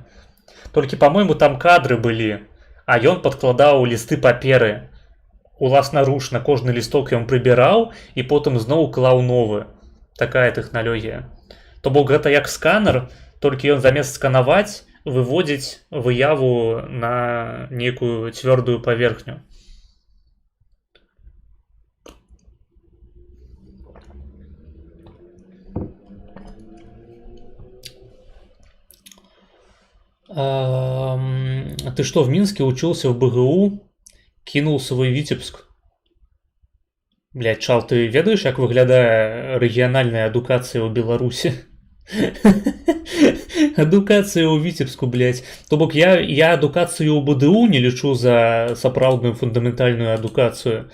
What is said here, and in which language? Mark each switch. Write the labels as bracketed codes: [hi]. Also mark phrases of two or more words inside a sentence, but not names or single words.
[be] Толькі, па-мойму, там кадры былі, а ён падкладаў лісты паперы. Уласнаручна кожны лісток ён прыбіраў і потым зноў клаў новы. Такая тэхналогія. То бок гэта як сканер, толькі ён замест сканаваць выводзіць выяву на нейкую цвёрдую паверхню. [ru] Ты что, в Минске учился в БГУ? Кинул свой Витебск? [be] Блядь, чал, ты ведаеш, як выглядае рэгіянальная адукацыя ў Беларусі? Адукацыя ў Витебску, блядь. То бок я адукацыю ў БДУ не лічу за сапраўдную фундаментальную адукацыю.